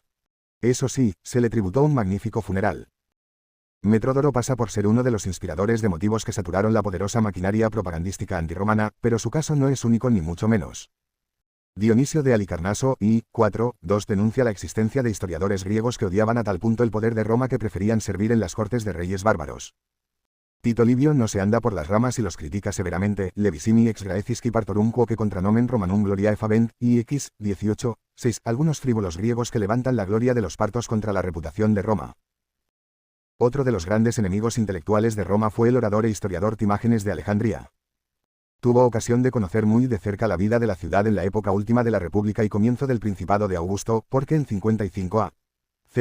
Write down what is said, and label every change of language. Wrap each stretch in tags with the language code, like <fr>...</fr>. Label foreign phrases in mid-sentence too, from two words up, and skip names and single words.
<es>Eso sí, se le tributó un magnífico funeral. Metródoro pasa por ser uno de los inspiradores de motivos que saturaron la poderosa maquinaria propagandística antirromana, pero su caso no es único ni mucho menos. Dionisio de Halicarnaso, I. 4.2 denuncia la existencia de historiadores griegos que odiaban a tal punto el poder de Roma que preferían servir en las cortes de reyes bárbaros. Tito Livio no se anda por las ramas y los critica severamente,</es> <la>levisimi ex graecisci partorum quoque contra nomen Romanum gloriae fabent,</la> <es>I. X. 18.6 algunos frívolos griegos que levantan la gloria de los partos contra la reputación de Roma. Otro de los grandes enemigos intelectuales de Roma fue el orador e historiador Timágenes de Alejandría. Tuvo ocasión de conocer muy de cerca la vida de la ciudad en la época última de la República y comienzo del Principado de Augusto, porque en 55 a.C.</es>